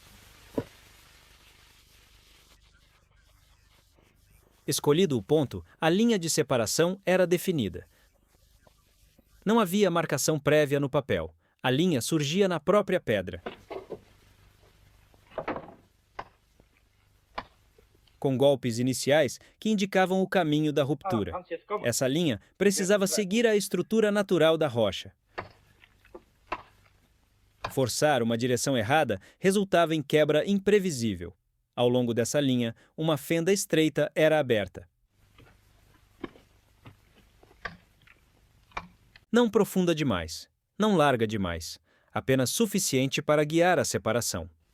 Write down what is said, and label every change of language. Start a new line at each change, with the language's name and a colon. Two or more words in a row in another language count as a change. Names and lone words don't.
Portuguese: Escolhido o ponto, a linha de separação era definida. Não havia marcação prévia no papel. A linha surgia na própria pedra. Com golpes iniciais que indicavam o caminho da ruptura.
German: Hans, jetzt komm.
Portuguese: Essa linha precisava seguir a estrutura natural da rocha. Forçar uma direção errada resultava em quebra imprevisível. Ao longo dessa linha, uma fenda estreita era aberta. Não profunda demais, não larga demais, apenas suficiente para guiar a separação.